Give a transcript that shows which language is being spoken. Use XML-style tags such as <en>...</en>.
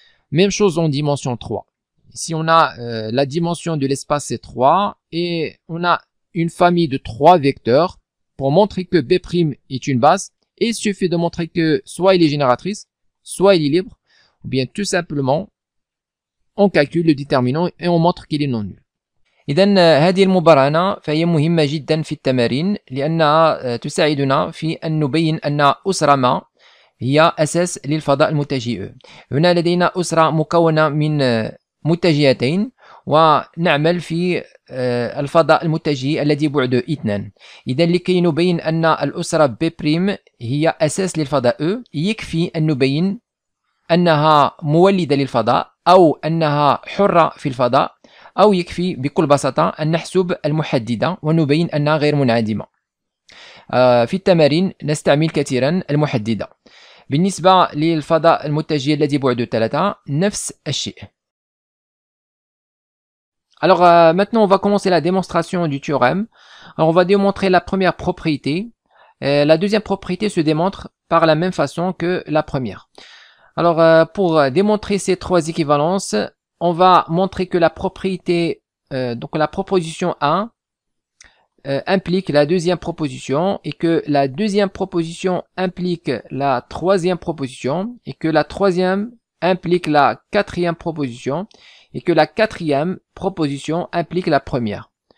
<fr>Même chose en dimension 3. Ici on a la dimension de l'espace c'est 3 et on a une famille de 3 vecteurs. Pour montrer que B' est une base, il suffit de montrer que soit il est génératrice, soit il est libre, ou bien tout simplement on calcule le déterminant et on montre qu'il est non nul.</fr> <ar>إذن هذه المبارنة فهي مهمة جدا في التمارين لأنها تساعدنا في أن نبين أن أسرة ما هي أساس للفضاء المتجه. هنا لدينا أسرة مكونة من متجهتين ونعمل في الفضاء المتجه الذي بعده 2. إذن لكي نبين أن الأسرة B' هي أساس للفضاء E يكفي أن نبين أنها مولدة للفضاء أو أنها حرة في الفضاء، أو يكفي بكل بساطة أن نحسب المحددة ونبين أنها غير منعدمة. في التمارين نستعمل كثيرا المحددة. بالنسبة للفضاء المتجه الذي بعده 3 نفس الشيء.</ar> <fr>Alors maintenant on va commencer la démonstration du théorème. Alors on va démontrer la première propriété. La deuxième propriété se démontre par la même façon que la première. Alors pour démontrer ces 3 équivalences, on va montrer que la propriété, donc la proposition 1 implique la deuxième proposition et que la deuxième proposition implique la troisième proposition et que la troisième implique la quatrième proposition et que la quatrième proposition implique la première.</fr>